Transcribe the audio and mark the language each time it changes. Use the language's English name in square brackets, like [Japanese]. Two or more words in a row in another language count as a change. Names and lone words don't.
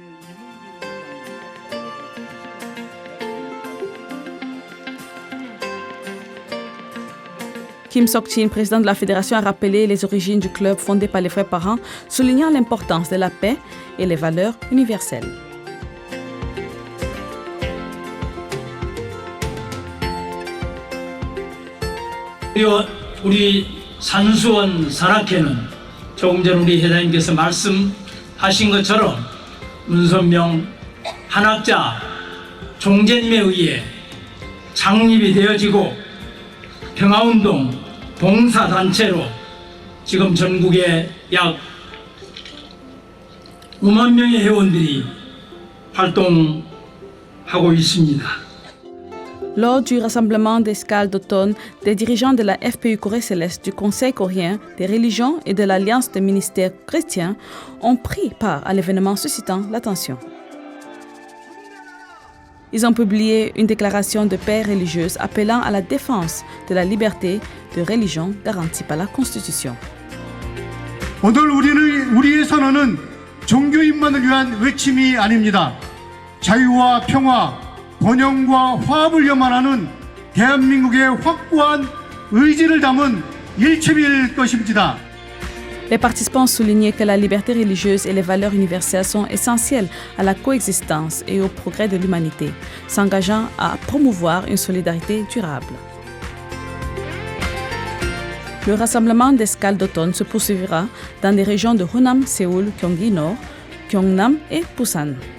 [French] Kim Sok-chin, président de la fédération, a rappelé les origines du club fondé par les vrais parents, soulignant l'importance de la paix et les valeurs universelles. [Korean] 우리 산수원 산악회는 조금 전 우리 회장님께서 말씀하신 것처럼 문선명 한학자 종재님에 의해 창립이 되어지고 평화운동 봉사단체로 지금 전국에 약 5만 명의 회원들이 활동하고 있습니다. [French] Lors du rassemblement d'escale d'automne, des dirigeants de la FPU Corée Céleste, du Conseil coréen des religions et de l'Alliance des ministères chrétiens ont pris part à l'événement suscitant l'attention. Ils ont publié une déclaration de paix religieuse appelant à la défense de la liberté de religion garantie par la Constitution. [Korean] 오늘 우리의 선언은 종교인만을 위한 외침이 아닙니다. 자유와 평화, 번영과 화합을 염원하는 대한민국의 확고한 의지를 담은 일침일 것입니다. [French] Les participants soulignaient que la liberté religieuse et les valeurs universelles sont essentielles à la coexistence et au progrès de l'humanité, s'engageant à promouvoir une solidarité durable. Le rassemblement d'escale d'automne se poursuivra dans des régions de Honam, Séoul, Gyeonggi Nord, Gyeongnam et Busan.